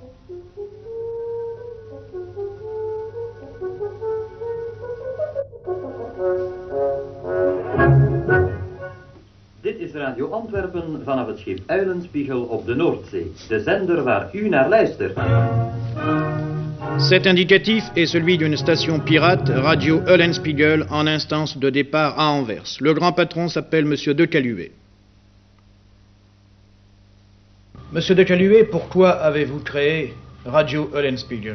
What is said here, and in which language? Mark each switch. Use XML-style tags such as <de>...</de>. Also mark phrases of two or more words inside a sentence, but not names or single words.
<nl>Dit is Radio Antwerpen vanaf het schip Uilenspiegel op de Noordzee, de zender waar u naar luistert.</nl> <fr>Cet indicatif est celui d'une station pirate, Radio Eulenspiegel, en instance de départ à Anvers. Le grand patron s'appelle Monsieur De Caluet. Monsieur De Caluet, pourquoi avez-vous créé Radio Eulenspiegel?</fr>